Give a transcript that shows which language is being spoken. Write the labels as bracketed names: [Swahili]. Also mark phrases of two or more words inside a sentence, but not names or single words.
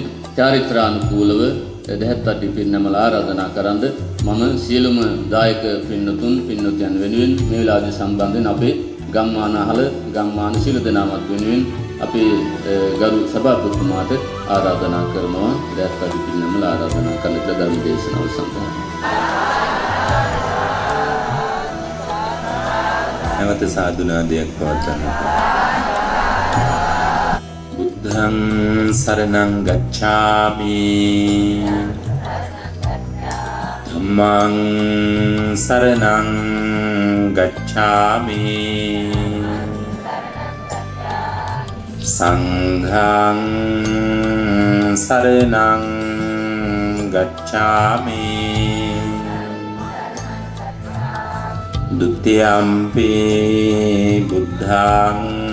[Sinhala] චාරිත්‍රානුකූලව දෙහත්ටි පින්නමල ආරාධනා කරන්ද මම සියලුම දායක පින්නතුන් පින්නතියන් වෙනුවෙන් මේ වෙලාවේදී සම්බන්ධ වෙන අපේ ගම්මාන අහල ගම්මාන සියලු දෙනාමත් වෙනුවෙන් අපේ ගරු සභාපතිතුමාට ආරාධනා කරනවා දෙහත්ටි පින්නමල ආරාධනා කරන ධර්ම දේශනාව සඳහා. නැවත සාදුනාදයක් පවත්වන්න. [Pali] බුද්ධං සරණං ගච්ඡාමි ධම්මං සරණං ගච්ඡාමි සංඝං සරණං ගච්ඡාමි ဒုတိယံ පි බුද්ධං